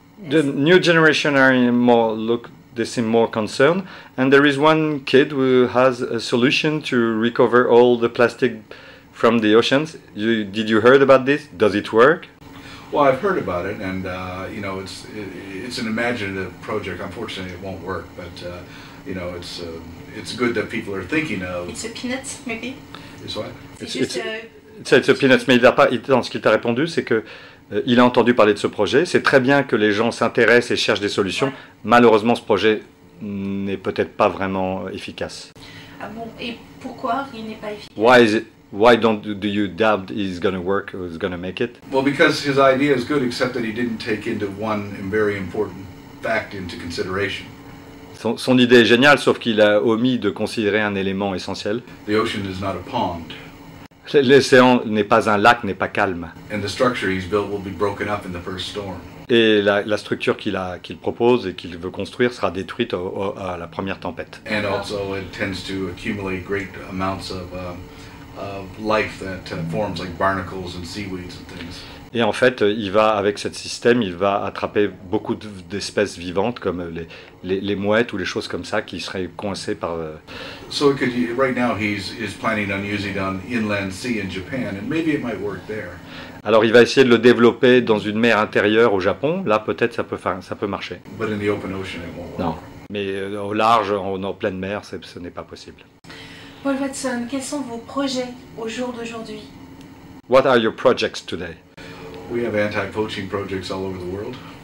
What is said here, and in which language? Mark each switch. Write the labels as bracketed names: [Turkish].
[English] The new generation are they seem more concerned, and there is one kid who has a solution to recover all the plastic from the oceans. Did you heard about this? Does it work? Well, I've heard about it, and it's an imaginative project. Unfortunately, it won't work, but it's good that people are thinking of. It's a peanut, maybe. It's what? It's a peanut, [French] mais ce qu'il t'a répondu, c'est que il a entendu parler de ce projet. C'est très bien que les gens s'intéressent et cherchent des solutions. Ouais. Malheureusement, ce projet n'est peut-être pas vraiment efficace. Ah bon? Et pourquoi il n'est pas efficace? [English] Why do you doubt he's going to work or he's going to make it? Well, because his idea is good, except that he didn't take into one very important fact into consideration. [French] Son idée est géniale, sauf qu'il a omis de considérer un élément essentiel. [English] The ocean is not a pond. [French] L'océan n'est pas un lac, n'est pas calme. [English] And the structure he's built will be broken up in the first storm. [French] Et la structure qu'il propose et qu'il veut construire sera détruite à la première tempête. [English] And also it tends to accumulate great amounts of life that forms like barnacles and seaweeds and things. [French] Et en fait, avec ce système, il va attraper beaucoup d'espèces vivantes comme les mouettes ou les choses comme ça qui seraient coincées par. [English] So right now he's planning on using it on inland sea in Japan, and maybe it might work there. [French] Alors il va essayer de le développer dans une mer intérieure au Japon. Là, peut-être ça peut marcher. [English] But in the open ocean, it won't work. [French] Non, mais au large, en pleine mer, ce n'est pas possible. Paul Watson, quels sont vos projets au jour d'aujourd'hui? [English] What are your projects today? We have anti-poaching projects all over the world.